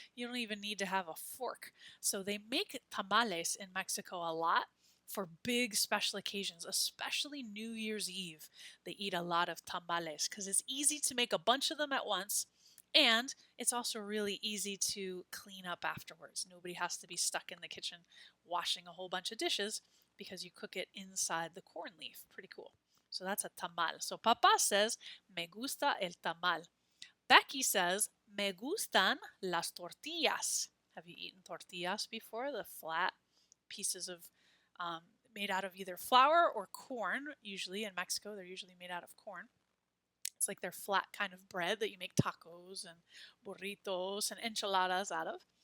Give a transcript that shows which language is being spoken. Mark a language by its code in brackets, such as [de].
[en] You don't even need to have a fork. So they make tamales in Mexico a lot for big special occasions, especially New Year's Eve. They eat a lot of tamales because it's easy to make a bunch of them at once. And it's also really easy to clean up afterwards. Nobody has to be stuck in the kitchen washing a whole bunch of dishes because you cook it inside the corn leaf. Pretty cool. So that's a tamal. So Papa says, [es] me gusta el tamal. [en] Becky says, [es] me gustan las tortillas. [en] Have you eaten tortillas before? The flat pieces of um, made out of either flour or corn. Usually in Mexico, they're usually made out of corn. It's like their flat kind of bread that you make tacos and burritos and enchiladas out of.